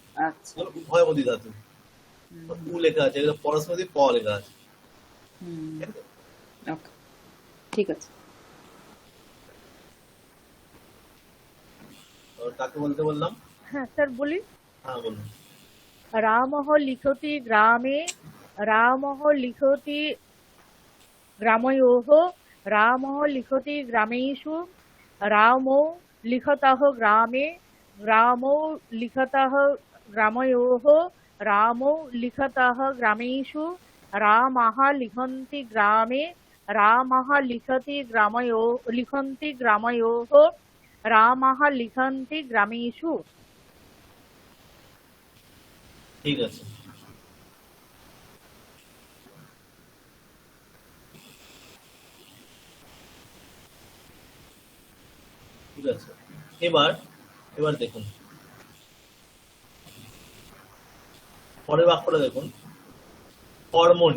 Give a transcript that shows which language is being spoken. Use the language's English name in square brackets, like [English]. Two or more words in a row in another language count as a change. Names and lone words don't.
[Bangla] আচ্ছা এগুলো উভয় পদী ধাতু। উ লেখা আছে, এগুলো পরস্ময়ী প লেখা আছে। ওকে ঠিক আছে। আর কাকে বলতে বললাম? হ্যাঁ স্যার বলি। হ্যাঁ বলুন। [Sanskrit] रामः लिखति ग्रामे रामः लिखति ग्रामयोः रामः लिखति ग्रामेषु रामो लिखतः ग्रामे रामो लिखतः ग्रामयोः रामो लिखतः ग्रामेषु रामः लिखन्ति ग्रामे रामः लिखति ग्रामयोः रामः लिखन्ति ग्रामेषु। [Bangla] ঠিক আছে। ঠিক আছে, এবার দেখুন পরের বাক্যটা দেখুন, কর্মণি।